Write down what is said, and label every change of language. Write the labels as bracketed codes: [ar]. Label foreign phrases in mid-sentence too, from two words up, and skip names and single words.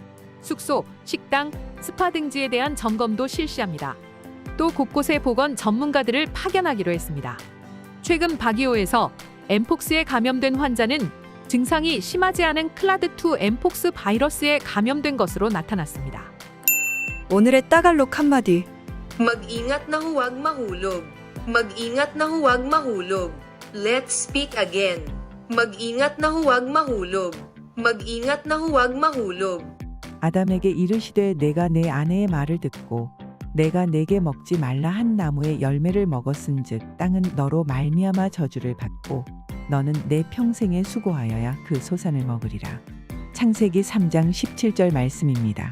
[ko] 숙소, 식당, 스파 등지에 대한 점검도 실시합니다. 또 곳곳에 보건 전문가들을 파견하기로 했습니다. 최근 박이오에서 엠폭스에 감염된 환자는 증상이 심하지 않은 클라드2 엠폭스 바이러스에 감염된 것으로 나타났습니다. 오늘의 따갈록 한마디. [tl] Mag-ingat na huwag mahulog. Mag-ingat na huwag mahulog. [en] Let's speak again. [tl] Mag-ingat na huwag mahulog. Mag-ingat na huwag mahulog. [ko] 아담에게 이르시되 내가 내 아내의 말을 듣고 내가 내게 먹지 말라 한 나무의 열매를 먹었은즉 땅은 너로 말미암아 저주를 받고 너는 내 평생에 수고하여야 그 소산을 먹으리라. 창세기 3장 17절 말씀입니다.